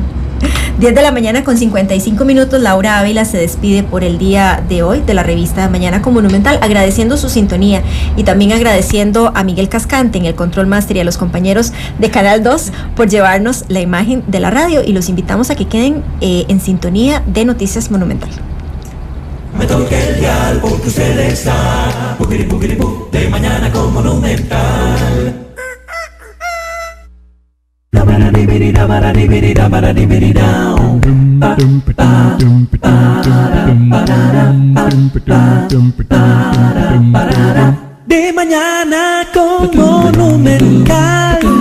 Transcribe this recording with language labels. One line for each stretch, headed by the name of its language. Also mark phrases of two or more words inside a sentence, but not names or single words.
Spanish: 10 de la mañana con 55 minutos. Laura Ávila se despide por el día de hoy de la revista de Mañana con Monumental, agradeciendo su sintonía y también agradeciendo a Miguel Cascante en el
English: Control Master
Spanish: y a los compañeros de Canal 2 por llevarnos la imagen de la radio, y los invitamos a que queden en sintonía de Noticias Monumental. Me toque el dial porque usted está de Mañana con Monumental. Da ba da di bi di da ba da di bi di da ba da di bi di down. De mañana con Monumental.